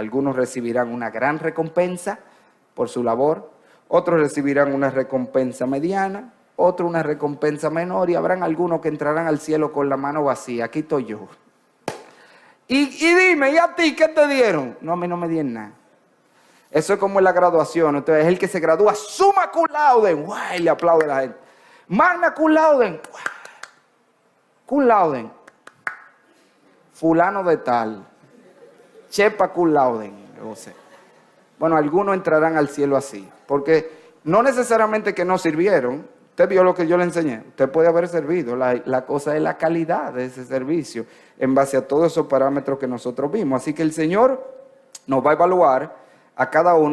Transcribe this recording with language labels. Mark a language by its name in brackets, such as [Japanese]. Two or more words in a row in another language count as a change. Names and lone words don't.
[Spanish] Algunos recibirán una gran recompensa por su labor, otros recibirán una recompensa mediana, otros una recompensa menor y habrán algunos que entrarán al cielo con la mano vacía. Aquí estoy yo. Y dime, ¿y a ti qué te dieron? No, a mí no me dieron nada. Eso es como en la graduación. Entonces, el que se gradúa, [Latin] summa cum laude, [Spanish] ¡guay! Le aplaude a la gente. [Latin] Magna cum laude, cum laude. [Spanish] Fulano de tal. Chepa [Latin] cum laude. [Spanish] Bueno, algunos entrarán al cielo así. Porque no necesariamente que no sirvieron. Usted vio lo que yo le enseñé. Usted puede haber servido. La cosa es la calidad de ese servicio en base a todos esos parámetros que nosotros vimos. Así que el Señor nos va a evaluar a cada uno.